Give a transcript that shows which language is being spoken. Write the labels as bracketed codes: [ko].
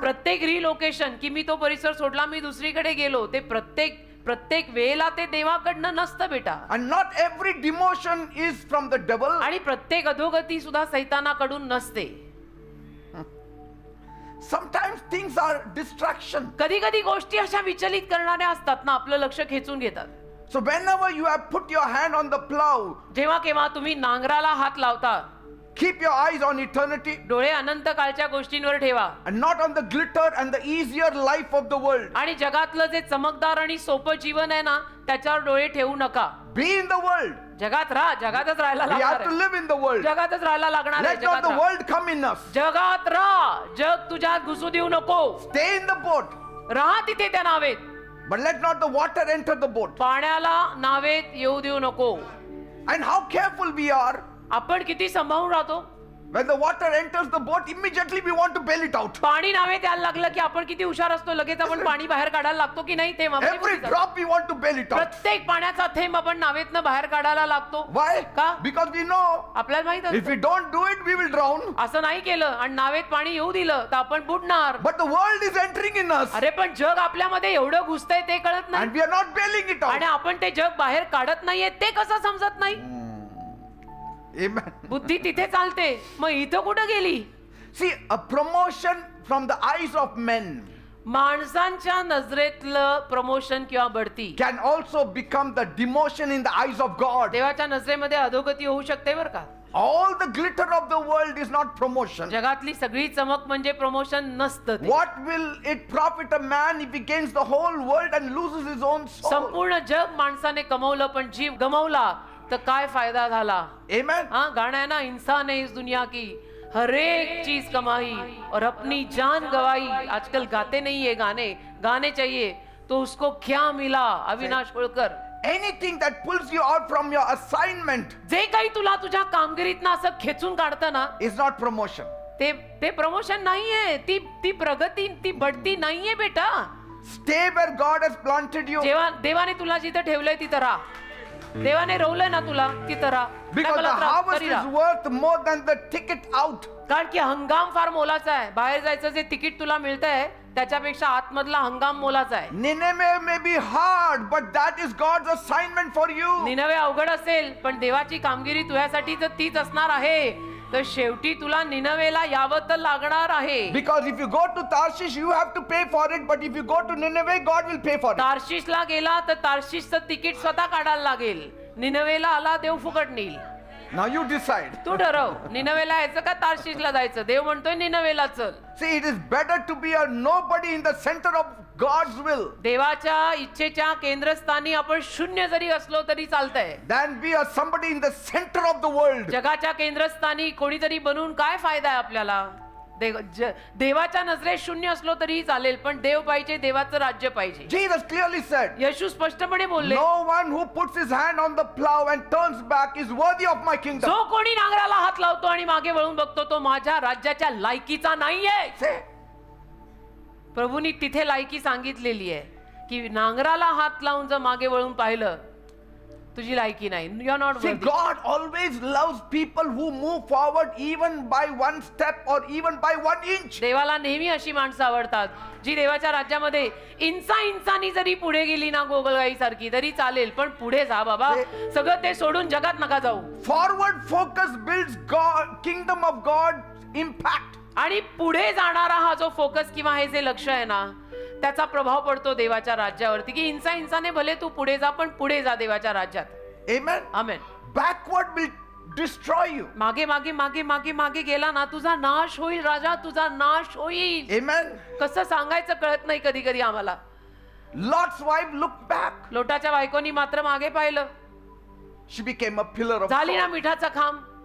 [mr] प्रत्येक रिलोकेशन की मी तो परिसर सोडला, मी दुसरीकडे गेलो, ते प्रत्येक वेळेला ते देवाकडनं नसतं बेटा. [en] And not every demotion is from the devil. [mr] आणि प्रत्येक अधोगती सुद्धा सैतानाकडून नसते. [en] Sometimes things are distraction. [mr] कधी कधी गोष्टी अशा विचलित करणाऱ्या असतात ना, आपलं लक्ष खेचून घेतात. [en] So whenever you have put your hand on the plow, [mr] जेव्हा केव्हा तुम्ही नांगराला हात लावता, [en] keep your eyes on eternity [mr] डोळे अनंत काळच्या गोष्टींवर ठेवा [en] and not on the glitter and the easier life of the world. [mr] आणि जगातलं जे चमकदार आणि सोपं जीवन आहे ना, त्याच्यावर डोळे ठेवू नका. [en] Be in the world. [mr] जगात राहा, जगातच राहायला [en] We [mr] लागणार [en] have to [mr] आहे. [en] live in the world. [mr] जगातच राहायला लागणार आहे. [en] Let not [mr] जगात [en] the [mr] राहा. [en] world come in us. [mr] जगात राहा, जग तुझ्यात घुसू देऊ नको. [en] Stay in the boat, [mr] राहा तिथे त्या नावेत, [en] but let not the water enter the boat. [mr] पाण्याला नावेत येऊ देऊ नको. [en] And how careful we are [mr] आपण किती सांभाळून राहतो. [en] When the water enters the boat, immediately we want to bail it out. [mr] पाणी नावेत यायला लागलं की आपण किती हुशार असतो, लगेच आपण पाणी बाहेर काढायला लागतो की नाही? ते [en] Every drop we want to bail it out. [mr] प्रत्येक पाण्याचा थेंब आपण नावेतनं बाहेर काढायला लागतो. [en] Why? [mr] का? [en] Because we know [mr] आपल्याला माहित [en] if we [mr] असतं [en] don't do it, we will drown. [mr] असं नाही केलं आणि नावेत पाणी येऊ दिलं तर आपण बुडणार. [en] But the world is entering in us, [mr] अरे पण जग आपल्यामध्ये एवढं घुसतंय ते कळत नाही [en] and we are not bailing it [mr] आणि [en] out. [mr] आपण ते जग बाहेर काढत नाहीये ते कसं समजत नाही? [en] Amen. [mr] बुद्धी तिथे चालते, मग इथं कुठं गेली? [en] See, a promotion from the eyes of men [mr] माणसांच्या नजरेतलं प्रमोशन किंवा बढती [en] can also become the demotion in the eyes of God. [mr] देवाच्या नजरेमध्ये अधोगती होऊ शकते बरं का. [en] All the glitter of the world is not promotion. [mr] जगातली सगळी चमक म्हणजे प्रमोशन नसतं ते. [en] What will it profit a man if he gains the whole world and loses his own soul? [mr] संपूर्ण जग माणसाने कमवलं पण जीव गमावला तर काय फायदा झाला? [en] Amen. [hi] हाँ, गाना है ना, इंसान है इस दुनिया की हर एक चीज कमाई और अपनी जान गवाई. आजकल गाते नहीं है गाने, गाने चाहिए तो उसको क्या मिला? [mr] Avinash Holkar. [en] Anything that pulls you out from your assignment [mr] जे काही तुला तुझ्या कामगिरीतनं असं खेचून काढतं ना, [en] is not promotion. [mr] ते प्रमोशन नाहीये, ती प्रगती, ती बढती नाहीये बेटा. [en] Stay where God has planted you. [mr] जेव्हा देवाने तुला जिथं ठेवलंय तिथं राहा. देवाने रोवलंय ना तुला तिथं राहा. [en] Because the harvest is worth more than the ticket out. [mr] कारण की हंगाम फार मोलाचा आहे. बाहेर जायचं जे तिकीट तुला मिळतंय त्याच्यापेक्षा आतमधला हंगाम मोलाचा आहे. [en] Nineveh may be hard, but that is God's assignment for you. [mr] Nineveh अवघड असेल पण देवाची कामगिरी तुझ्यासाठी तर तीच असणार आहे. तर शेवटी तुला निनवेला यावं तर लागणार आहे. [en] Because if you go to Tarshish, you have to pay for it. But if you go to Nineveh, God will pay for it. [mr] तार्शिषला गेला तर तार्शिषचं तिकीट स्वतः काढायला लागेल. निनवेला आला देव फुकट नेईल. [en] Now you decide. [mr] तू ठरव निनवेला यायचं का तार्शिषला जायचं. देव म्हणतोय निनवेला चल. [en] See, it is better to be a nobody in the center of God's will [mr] देवाच्या इच्छेच्या केंद्रस्थानी आपण शून्य जरी असलो तरी चालतंय [en] than be a somebody in the center of the world. [mr] जगाच्या केंद्रस्थानी कोणीतरी बनून काय फायदा आहे आपल्याला? देवाच्या नजरेत शून्य असलो तरी चालेल पण देव पाहिजे, देवाचं राज्य पाहिजे. [en] Jesus clearly said, [mr] येशू स्पष्टपणे बोलले, [en] no one who puts his hand on the plow and turns back is worthy of my kingdom. [mr] जो कोणी नांगराला हात लावतो आणि मागे वळून बघतो तो माझ्या राज्याच्या लायकीचा नाहीये. [en] Say, [mr] प्रभूंनी तिथे लायकी सांगितलेली आहे की नांगराला हात लावून जर मागे वळून पाहिलं तुझी लायकी नाही. [en] You are not see, worthy. God always loves people who move forward even by one step or even by 1 inch. [mr] देवाला नेहमी अशी माणसं आवडतात जी देवाच्या राज्यामध्ये इंचानी जरी पुढे गेली ना गोगलगाई सारखी तरी चालेल पण पुढे जा बाबा. सगळं ते सोडून जगात नका जाऊ. [en] Forward focus builds God, kingdom of God impact. [mr] आणि पुढे जाणारा हा जो फोकस किंवा हे जे लक्ष आहे ना त्याचा प्रभाव पडतो देवाच्या राज्यावरती की इंचाने भले तू पुढे जा पण पुढे जा देवाच्या राज्यात. [en] Amen. [mr] Amen. [en] Backward will destroy you. [mr] मागे मागे मागे मागे मागे गेला ना तुझा नाश होईल राजा, तुझा नाश होईल. [en] Amen. [mr] कसं सांगायचं कळत नाही कधी कधी आम्हाला. [en] Lot's wife looked back. [mr] लोटाच्या बायकोनी मात्र मागे पाहिलं. [en] She became a pillar of [mr] झाली ना [en] salt. [mr] मिठाचा खांब.